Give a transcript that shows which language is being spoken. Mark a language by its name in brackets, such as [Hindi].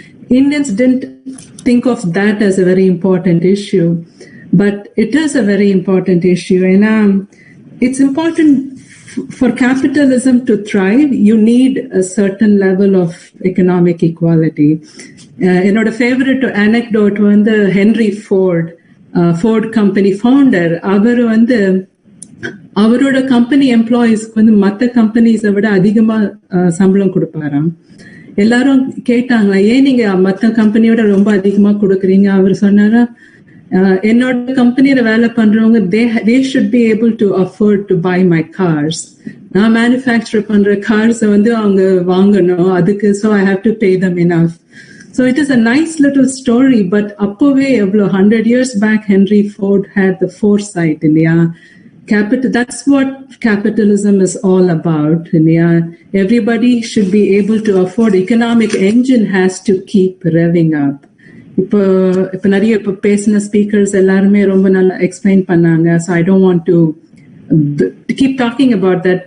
[English] Indians didn't think of that as a very important issue, but it is a very important issue. And it's important for capitalism to thrive. You need a certain level of economic equality. [Tamil] என்னோட [English] favorite anecdote [Tamil] வந்து [English] Henry Ford company founder. [Tamil] அவர் வந்து அவரோட company எம்ப்ளாயிஸ்க்கு வந்து மற்ற கம்பெனிஸை விட அதிகமா சம்பளம் கொடுப்பாராம். எல்லாரும் கேட்டாங்க, ஏன் நீங்க மற்ற கம்பெனியோட ரொம்ப அதிகமா கொடுக்குறீங்க? அவர் சொன்னாரா, என்னோட கம்பெனியில வேலை பண்றவங்க [English] they should be able to afford to buy my cars. [Tamil] நான் மேனுஃபேக்சர் பண்ற கார்ஸ் வந்து அவங்க வாங்கணும், அதுக்கு [English] so I have to pay them enough. So it is a nice little story, but [Tamil] அப்பவே எவ்வளோ [English] 100 years back Henry Ford had the foresight, [Tamil] இல்லையா? [English] That's what capitalism is all about. Everybody should be able to afford. Economic engine has to keep revving up. [Tamil] இப்போ நிறைய பேசின speakers எல்லாருமே ரொம்ப நல்லா explain பண்ணாங்க. [English] So I don't want to keep talking about that.